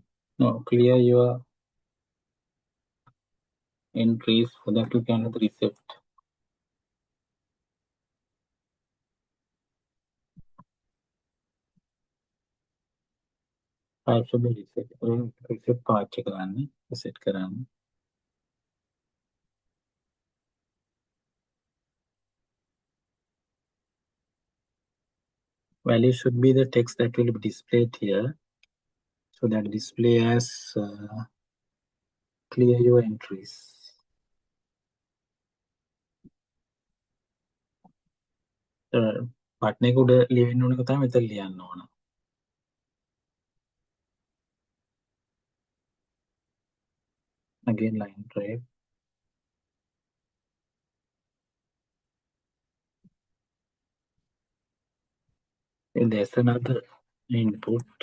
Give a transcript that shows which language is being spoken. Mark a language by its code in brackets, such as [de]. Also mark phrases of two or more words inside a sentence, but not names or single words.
[en] No, clear your entries so that you can reset. I should be reset. Reset part [si] කරන්න reset කරන්න. [en] Value should be the text that will be displayed here. So that display as clear your entries. [si] බටන් එක උඩ ලියවෙන්න ඕන එක තමයි මෙතන ලියන්න ඕන. [en] Again line break. And there's another input.